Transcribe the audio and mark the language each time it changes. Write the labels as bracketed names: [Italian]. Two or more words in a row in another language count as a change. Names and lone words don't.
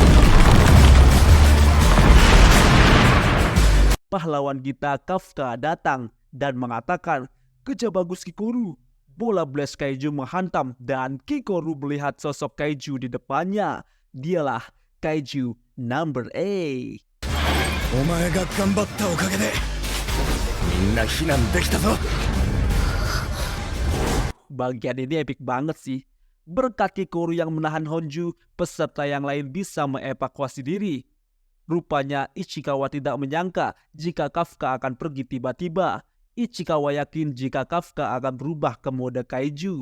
[Indonesian] Pahlawan kita Kafka datang dan mengatakan, kerja bagus Kikoru. Bola Blast Kaiju menghantam dan Kikoru melihat sosok Kaiju di depannya. Dialah Kaiju Number A. [Japanese] お前が頑張ったおかげで、みんな避難できたぞ. [Indonesian] Bagian ini epic banget sih. Berkat Kikoru yang menahan Honju, peserta yang lain bisa mengevakuasi diri. Rupanya Ichikawa tidak menyangka jika Kafka akan pergi tiba-tiba. Ichikawa yakin jika Kafka akan berubah ke mode kaiju.